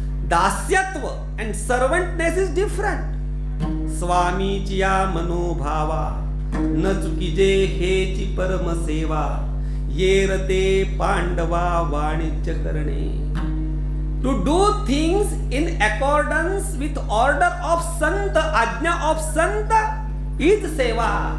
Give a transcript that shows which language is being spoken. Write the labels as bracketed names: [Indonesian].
[English] दास्यत्व and servantness is different. [Marathi] स्वामीची या मनोभावा न चुकीजे हेची परम सेवा. येरते पांडवा वाणिज्य करणे. [English] To do things in accordance with order of Sant, ajna of Sant is seva.